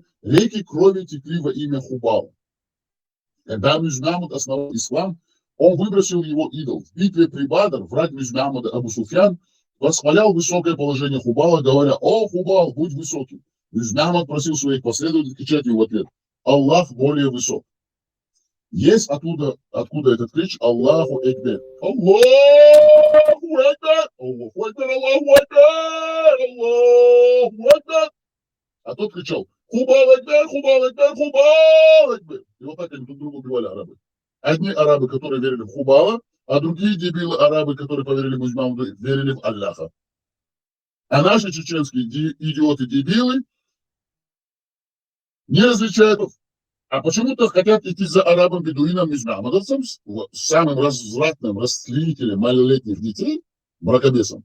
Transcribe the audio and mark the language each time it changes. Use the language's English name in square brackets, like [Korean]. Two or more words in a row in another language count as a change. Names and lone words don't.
[Russian] Реки крови текли во имя Хубала. Когда Мюзмамуд основал ислам, он выбросил его идол. В битве при Бадр враг Мюзмамуда Абу Суфьян восхвалял высокое положение Хубала, говоря: «О, Хубал, будь высоким». Мюзмамуд просил своих последователей кричать ему в ответ: «Аллах более высок». Есть откуда этот крич: [Arabic] الله أكبر. الله أكبر! الله أكبر! الله أكبر! الله أكبر! [Russian] А тот кричал: Хубал Экбер! [Arabic] هبل أكبر! هبل أكبر! [Russian] И вот так они друг друга убивали, арабы. Одни арабы, которые верили в Хубала, а другие дебилы арабы, которые поверили в Музнамуду, верили в Аллаха. А наши чеченские идиоты-дебилы не различают. А почему-то хотят идти за арабом-бедуином мюзмамадовцем, самым развратным растлителем малолетних детей, бракобесом.